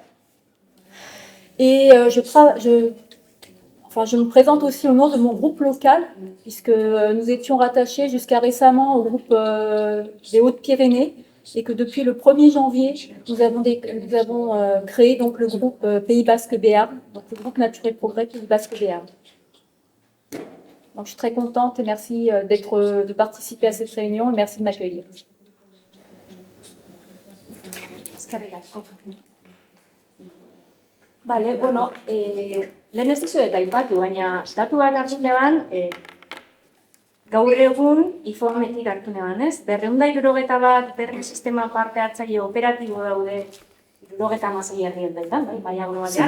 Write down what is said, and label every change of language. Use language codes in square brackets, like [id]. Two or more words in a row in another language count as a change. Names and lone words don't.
[fr] Et je me présente aussi au nom de mon groupe local, puisque nous étions rattachés jusqu'à récemment au groupe des Hautes-Pyrénées, et que depuis le 1er janvier, nous avons créé donc le groupe Pays Basque Béarn, donc le groupe Nature et Progrès Pays Basque Béarn. Donc je suis très contente et merci de participer à cette réunion et merci de m'accueillir. [eu] Bale, bueno, lehen ez dizu eta aipatu, baina datuak hartu neban, gaur egun informetik hartu neban, ez? 271 berme sistema parte hartzaile operatibo daude 76 herrialdeetan, bai, globalean.